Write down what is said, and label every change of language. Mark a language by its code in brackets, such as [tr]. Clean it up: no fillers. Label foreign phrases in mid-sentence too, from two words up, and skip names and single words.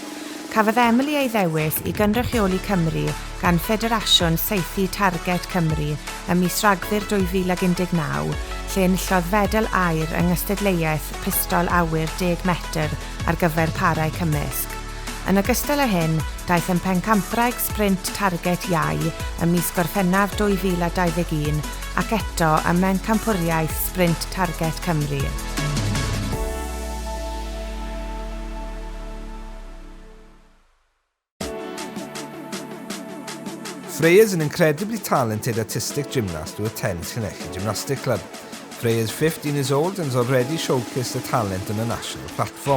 [cy] Cafodd Emily ei ddewis i gynrychioli Cymru gan Ffederasiwn Saethu Targed Cymru ym mis Rhagfyr 2019, lle enillodd fedal aur yng ngystadleuaeth pistol awyr 10 metr ar gyfer parau cymysg. Yn ogystal â hyn, daeth yn Pencampwraig sprint targed iau ym mis Gorffennaf 2021 ac eto ym Pencampwriaeth sprint targed Cymru. [en] Freya is an incredibly talented artistic gymnast who attends Llanelli Gymnastic Club. Freya is 15 years old and has already showcased her talent on a national platform.